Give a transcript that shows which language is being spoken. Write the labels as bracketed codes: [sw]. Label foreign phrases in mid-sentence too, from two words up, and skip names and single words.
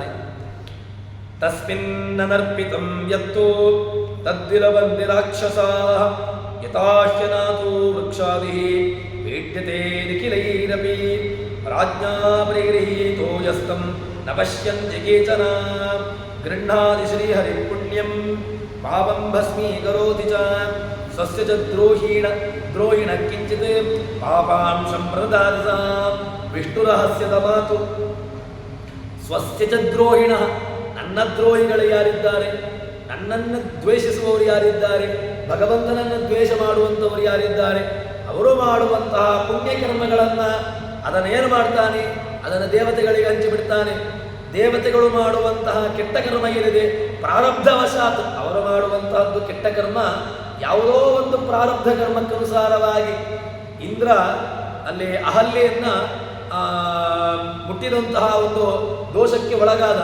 [sa] ತಸ್ಮಿನ್ನರ್ಪಿತಂ ಯತ್ತೋ ತದ್ವಿಲವಂತಿ ರಾಕ್ಷಸಾಃ ಯಥಾಶ್ಯನಾಥೋ ವೃಕ್ಷಾದಿಃ ಪೀಡ್ಯತೆ ನಿಖಿಲೈರಪಿ ರಾಜ್ಞಾ ಪರಿಗೃಹೀತೋ ಯಸ್ತಂ ನ ಪಶ್ಯನ್ತಿ ಕೇಚನ ಗೃಹ್ಣಾತಿ ಶ್ರೀಹರಿ ಪುಣ್ಯಂ ಪಾಪಂ ಭಸ್ಮೀಕರೋತಿ ಚ ಸ್ವಸ್ಯ ಚ ದ್ರೋಹಿಣ ಕಿಂಚಿತ್ ಪಾಪಾಂಶಂ ಪ್ರದದಾತಿ ಸಾ [kn] ವಿಷ್ಣುರಹಸ್ಯದ ಮಾತು. [sa] ಸ್ವಸ್ಯ ಚ ದ್ರೋಹಿಣ, [kn] ನನ್ನ ದ್ರೋಹಿಗಳು ಯಾರಿದ್ದಾರೆ, ನನ್ನನ್ನು ದ್ವೇಷಿಸುವವರು ಯಾರಿದ್ದಾರೆ, ಭಗವಂತನನ್ನು ದ್ವೇಷ ಮಾಡುವಂಥವರು ಯಾರಿದ್ದಾರೆ, ಅವರು ಮಾಡುವಂತಹ ಪುಣ್ಯಕರ್ಮಗಳನ್ನು ಅದನ್ನೇನು ಮಾಡ್ತಾನೆ, ಅದನ್ನು ದೇವತೆಗಳಿಗೆ ಹಂಚಿಬಿಡ್ತಾನೆ. ದೇವತೆಗಳು ಮಾಡುವಂತಹ ಕೆಟ್ಟ ಕರ್ಮ ಏನಿದೆ, ಪ್ರಾರಬ್ಧವಶಾತ್ ಅವರು ಮಾಡುವಂತಹದ್ದು ಕೆಟ್ಟ ಕರ್ಮ, ಯಾವುದೋ ಒಂದು ಪ್ರಾರಬ್ಧ ಕರ್ಮಕ್ಕನುಸಾರವಾಗಿ ಇಂದ್ರ ಅಲ್ಲಿ ಅಹಲ್ಯೆಯನ್ನು ಮುಟ್ಟಿದಂತಹ ಒಂದು ದೋಷಕ್ಕೆ ಒಳಗಾದ.